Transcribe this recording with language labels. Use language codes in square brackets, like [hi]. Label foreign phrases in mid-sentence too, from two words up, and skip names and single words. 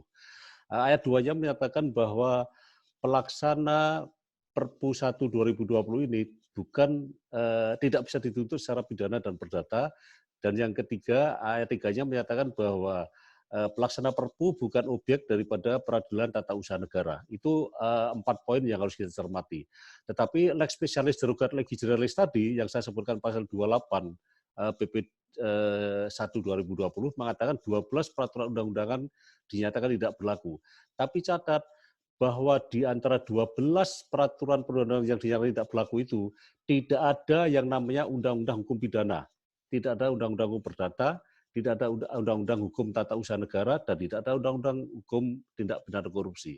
[id] Ayat 2-nya menyatakan bahwa pelaksana Perpu 1 2020 ini bukan tidak bisa dituntut secara pidana dan perdata. Dan yang ketiga, ayat 3-nya menyatakan bahwa pelaksana Perpu bukan objek daripada peradilan tata usaha negara. Itu 4 poin yang harus kita cermati. Tetapi [la] lex specialis derogat legis generalis [id] tadi yang saya sebutkan pasal 28 PP 1 2020 mengatakan 12 peraturan undang-undangan dinyatakan tidak berlaku. Tapi catat bahwa di antara 12 peraturan perundang-undangan yang dinyatakan tidak berlaku itu tidak ada yang namanya undang-undang hukum pidana, tidak ada undang-undang hukum perdata, tidak ada undang-undang hukum tata usaha negara, dan tidak ada undang-undang hukum tindak pidana korupsi.